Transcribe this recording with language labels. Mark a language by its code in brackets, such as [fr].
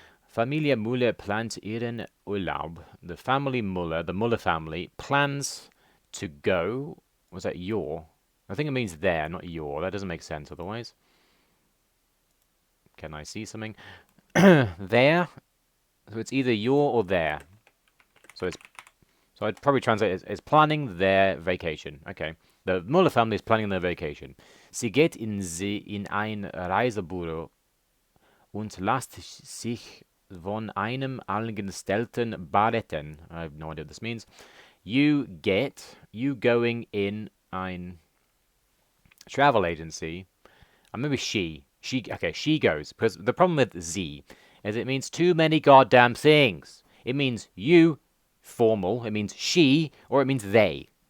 [de] Familie Muller plant ihren Urlaub. [en] The family Muller, the Muller family, plans to go. Was that your? I think it means there, not your. That doesn't make sense otherwise. Can I see something? There. So it's either your or there. So I'd probably translate it as planning their vacation. Okay. The Muller family is planning their vacation. [de] Sie geht in ein Reisebüro und lässt sich von einem Angestellten beraten. [en] I have no idea what this means. You going in ein travel agency. Maybe she. She goes. Because the problem with Z is it means too many goddamn things. It means you, formal. It means she, or it means they.